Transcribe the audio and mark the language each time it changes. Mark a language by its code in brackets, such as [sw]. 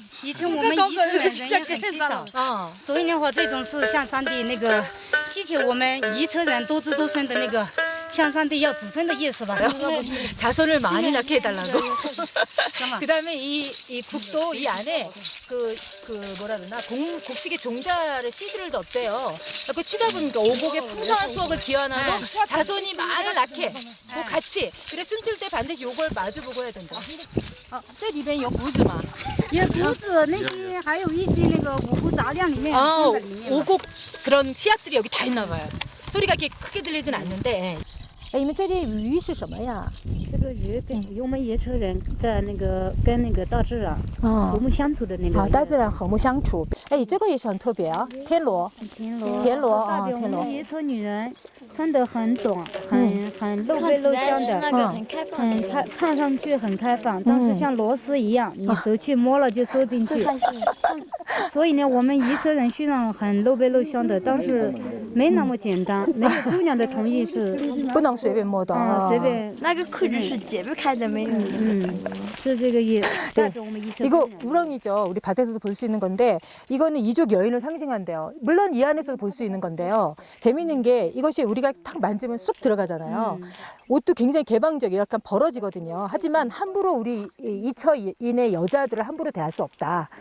[zh] 以前我们宜城人也很稀少，所以的话，这种是向上帝那个祈求我们宜城人多子多孙的那个向上帝要子孙的意思吧。 [ko] 자손을 많이 낳게 해달라고. 그다음에 이 북도 이 안에 그 뭐라 그러나 곡식의 종자를 씨들을 넣대요. 그 치다 보니까 오곡의 풍성한 수확을 기원하고 자손이 많이 낳게 그 같이 그래 숨쉴 때 반드시 요걸 마주보고 해야 된다. [zh] 这里边有谷子吗？有谷子那些，还有一些那个五谷杂粮里面放在里面。 [ko] 오곡 그런 씨앗들이 여기 다 있나 봐요. 소리가 이렇게 크게 들리진 않는데. [zh] 你们这里鱼是什么呀？这个鱼跟我们宜城人在那个跟那个大自然和睦相处的那个。好，大自然和睦相处。哎，这个也是很特别啊，田螺。田螺啊，田螺。我们宜城女人穿得很短，很露背露相的，看上去很开放，但是像螺丝一样，你手去摸了就收进去。所以呢，我们宜城人虽然很露背露相的，但是没那么简单。那个姑娘的同意是不能随便摸的，随便。那个裤子是解不开的，没有。是这个意思。代表我们宜城。 [ko] 이거 우렁이죠. 우리 밭에서도 볼 수 있는 건데 이거는 이족 여인을 상징한대요. 물론 이 안에서도 볼 수 있는 건데요. 재밌는 게 이것이 우리가 탁 만지면 쑥 들어가잖아요. 옷도 굉장히 개방적이에요. 약간 벌어지거든요. 하지만 함부로 우리 이처인의 여자들을 함부로 대할 수 없다.